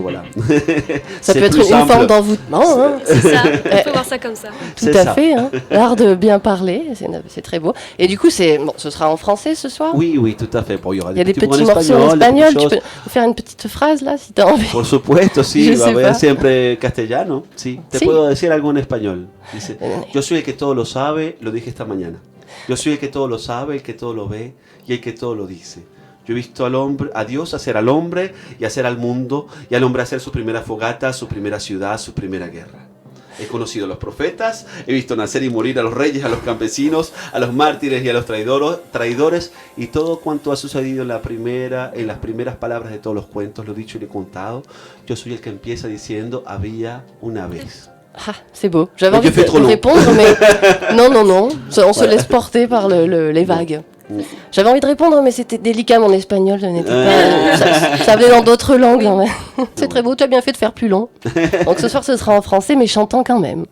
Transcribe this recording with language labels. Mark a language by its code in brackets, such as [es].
[fr] Voilà. Ça peut être une forme d'envoûtement. Hein. C'est ça, il faut voir ça comme ça. Tout à fait. Hein. L'art de bien parler, c'est très beau. Et du coup, ce sera en français ce soir? Oui, tout à fait. Bon, il y aura des petits morceaux en espagnol. Tu peux faire une petite phrase là, si tu as envie? [es] Por supuesto, sí. Voy a siempre castellano. Sí. Te puedo decir algo en español. Dice, yo soy el que todo lo sabe, lo dije esta mañana. Yo soy el que todo lo sabe, el que todo lo ve y el que todo lo dice. Yo he visto a Dios hacer al hombre y hacer al mundo, y al hombre hacer su primera fogata, su primera ciudad, su primera guerra. He conocido a los profetas, he visto nacer y morir a los reyes, a los campesinos, a los mártires y a los traidores, y todo cuanto ha sucedido en las primeras palabras de todos los cuentos, lo he dicho y lo he contado. Yo soy el que empieza diciendo, había una vez. [fr] Ah, c'est beau. J'avais envie de répondre, mais non. On se laisse porter par les vagues. J'avais envie de répondre, mais c'était délicat, mon espagnol. Ça venait dans d'autres langues. Hein, c'est très beau, tu as bien fait de faire plus long. Donc ce soir, ce sera en français, mais chantant quand même.